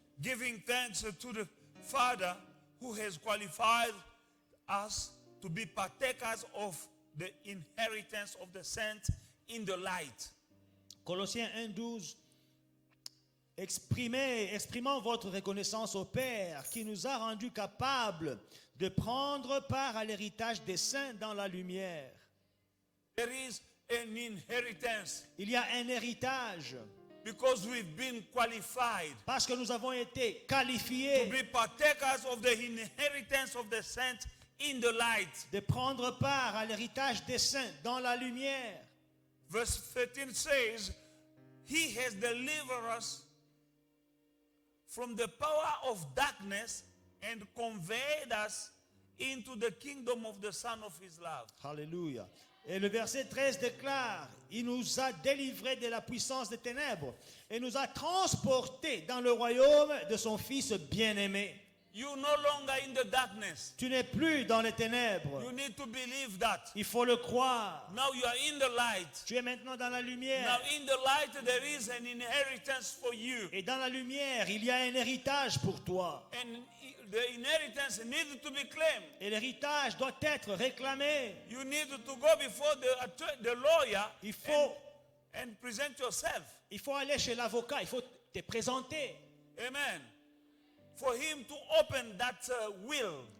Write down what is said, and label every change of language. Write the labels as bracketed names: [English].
[English] Giving thanks to the Father who has qualified us to be partakers of the inheritance of the saints in the light. [French] Colossiens 1:12. Exprimant votre reconnaissance au Père qui nous a rendus capables de prendre part à l'héritage des saints dans la lumière. [English] There is an inheritance [French] Il y a un héritage [English] because we've been qualified [French] parce que nous avons été [English] to [French] qualifiés [English] be partakers of the inheritance of the saints in the light. [French] de prendre part à l'héritage des saints dans la lumière. [English] Verse 13 says, He has delivered us from the power of darkness and conveyed us into the kingdom of the Son of His love. Alléluia. [French] Et le verset 13 déclare, il nous a délivrés de la puissance des ténèbres et nous a transportés dans le royaume de son Fils bien-aimé. [English] You're no longer in the darkness. [French] Tu n'es plus dans les ténèbres. [English] You need to believe that. [French] Il faut le croire. [English] Now you are in the light. [French] Tu es maintenant dans la [English] Now [French] lumière. [English] in the light there is an inheritance for you. [French] Et dans la lumière, il y a un héritage pour toi. [English] And the inheritance needs to be claimed. [French] Et l'héritage doit être réclamé. [English] You need to go before the lawyer [French] Il faut, [English] and present yourself. [French] il faut aller chez l'avocat. Il faut te présenter. Amen. [English] For him to open that will,